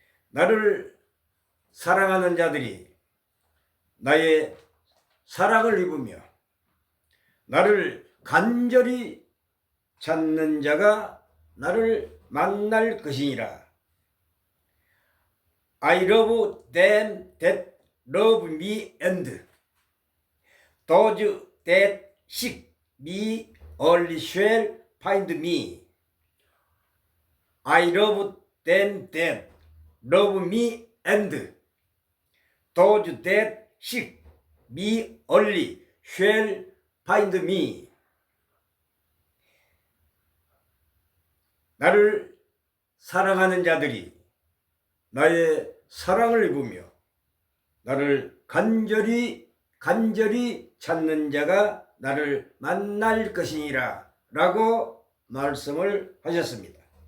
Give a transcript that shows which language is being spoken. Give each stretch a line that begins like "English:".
Korean: 나를 사랑하는 자들이 나의 사랑을 입으며 나를 간절히 찾는 자가 나를 만날 것이니라.
English: I love them that love me and those that seek me early shall find me. I love them that love me and those that seek me early shall find me.
Korean: 나를 사랑하는 자들이 나의 사랑을 입으며 나를 간절히 찾는 자가 나를 만날 것이니라 라고 말씀을 하셨습니다.